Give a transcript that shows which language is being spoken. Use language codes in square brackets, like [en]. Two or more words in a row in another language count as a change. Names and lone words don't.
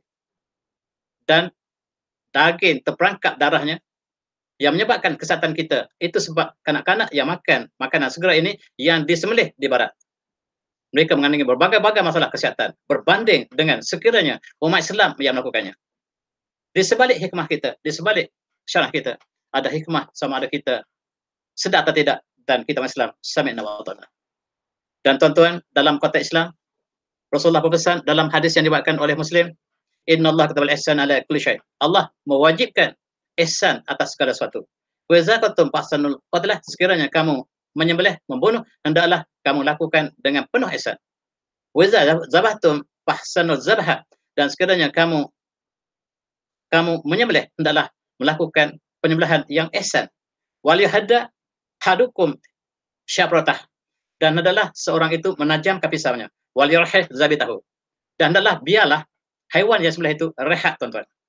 [ms] Dan daging terperangkap darahnya yang menyebabkan kesihatan kita, itu sebab kanak-kanak yang makan makanan segera ini yang disembelih di barat. Mereka mengandungi berbagai-bagai masalah kesihatan berbanding dengan sekiranya umat Islam yang melakukannya. Di sebalik hikmah kita, di sebalik syarah kita, ada hikmah sama ada kita sedar atau tidak, dan kita Islam [ar] سمعنا وأطعنا. [ms] Dan tuan-tuan, dalam konteks Islam, Rasulullah berpesan dalam hadis yang dibawakan oleh Muslim, [ar] إن الله كتب الإحسان على كل شيء'. [ms] Allah mewajibkan ihsan atas segala sesuatu. [ar] وإذا كنتم فأحسنوا القتلة, [ms] sekiranya kamu menyembelih, membunuh, hendaklah kamu lakukan dengan penuh ihsan. [ar] وإذا ذبحتم فأحسنوا الذبحة, [ms] dan sekiranya kamu menyembelih, hendaklah melakukan penyembelihan yang ihsan. [ar] وليحد أحدكم شفرته, [ms] dan hendaklah seorang itu menajamkan pisaunya. [ar] وليرح ذبيحته, [ms] dan hendaklah biarlah haiwan yang sembelih itu rehat, tuan-tuan.